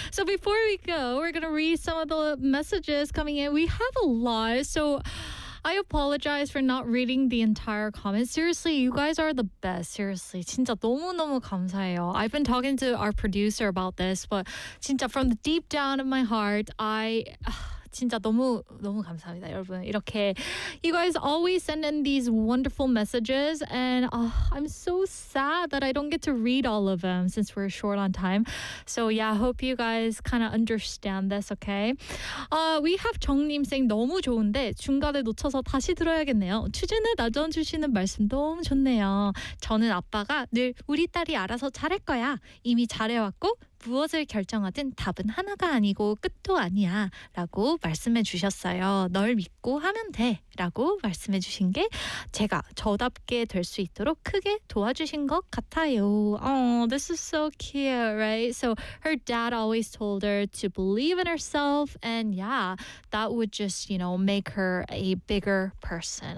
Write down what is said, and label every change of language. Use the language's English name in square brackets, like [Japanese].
[English] So before we go, we're going to read some of the messages coming in. We have a lot, so I apologize for not reading the entire comment. Seriously, you guys are the best. Seriously, [Korean] 진짜 너무너무 감사해요. [English] I've been talking to our producer about this, but 진짜 from the deep down of my heart, I... [Korean] 진짜 너무 너무 감사합니다, 여러분. 이렇게 [English] you guys always send in these wonderful messages, and I'm so sad that I don't get to read all of them since we're short on time. So yeah, I hope you guys kind of understand this, okay? We have 정님 saying [Korean] 너무 좋은데 중간에 놓쳐서 다시 들어야겠네요. 추진을 나눠주시는 말씀 너무 좋네요. 저는 아빠가 늘 우리 딸이 알아서 잘할 거야. 이미 잘해왔고 무엇을 결정하든 답은 하나가 아니고 끝도 아니야 라고 말씀해 주셨어요. 널 믿고 하면 돼 라고 말씀해 주신 게 제가 저답게 될 수 있도록 크게 도와주신 것 같아요. [English] Oh, this is so cute, right? So her dad always told her to believe in herself, and yeah, that would just, you know, make her a bigger person.